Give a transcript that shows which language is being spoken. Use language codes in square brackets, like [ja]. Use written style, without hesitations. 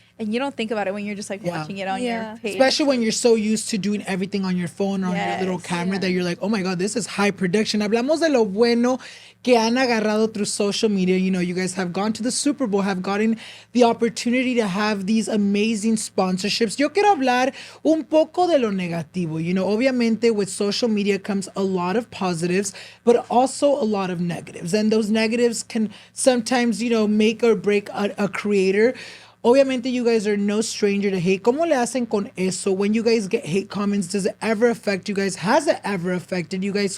[en] and you don't think about it when you're just like watching it on your page. Especially when you're so used to doing everything on your phone or on your little Yes. camera that you're like, oh my God, this is high production. [es] Hablamos de lo bueno que han agarrado [en] through social media. You know, you guys have gone to the Super Bowl, have gotten the opportunity to have these amazing sponsorships. [es] Yo quiero hablar un poco de lo negativo. [en] You know, obviamente with social media comes a lot of positives, but also a lot of negatives. And those negatives can sometimes, you know, make or break a creator. Obviamente, you guys are no stranger to hate. [es] ¿Cómo le hacen con eso? [en] When you guys get hate comments, does it ever affect you guys? Has it ever affected you guys?